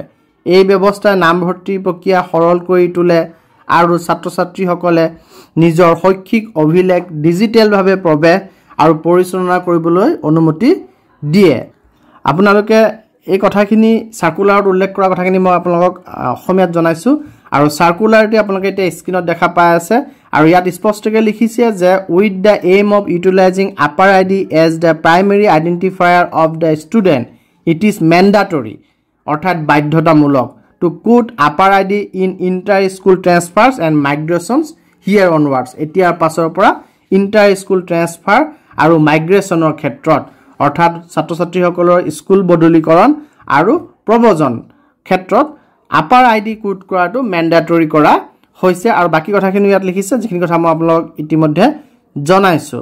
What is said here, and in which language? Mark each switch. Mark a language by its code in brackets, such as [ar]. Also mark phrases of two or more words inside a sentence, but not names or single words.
[as] এই ব্যৱস্থাই নামভৰ্তি প্ৰক্ৰিয়া সৰল কৰি তোলে আৰু ছাত্ৰ ছাত্ৰীসকলে নিজৰ শৈক্ষিক অভিলেখ ডিজিটেলভাৱে প্ৰৱেশ আৰু পৰিচালনা কৰিবলৈ অনুমতি দিয়ে। আপোনালোকে এই কথাখিনি সাৰ্কুলাৰত উল্লেখ কৰা কথাখিনি মই আপোনালোকক অসমীয়াত জনাইছো আৰু সাৰ্কুলাৰটি আপোনালোকে এতিয়া স্ক্ৰীনত দেখা পাই আছে আৰু ইয়াত স্পষ্টকৈ লিখিছে যে [en] with the aim of utilizing APAAR ID as the primary identifier of the student it is mandatory [as] অৰ্থাৎ বাধ্যতামূলক [en] to put upper ID in inter school transfers and migrations here onwards। [as] এতিয়াৰ পাছৰ পৰা [en] inter school transfer [as] আৰু মাইগ্ৰেশ্যনৰ ক্ষেত্ৰত অৰ্থাৎ ছাত্ৰ ছাত্ৰীসকলৰ স্কুল বদলীকৰণ আৰু প্ৰবজন ক্ষেত্ৰত আপাৰ আইডি কোড কৰাটো মেণ্ডাটৰী কৰা হৈছে আৰু বাকি কথাখিনি ইয়াত লিখিছে যিখিনি কথা মই আপোনালোকক ইতিমধ্যে জনাইছো।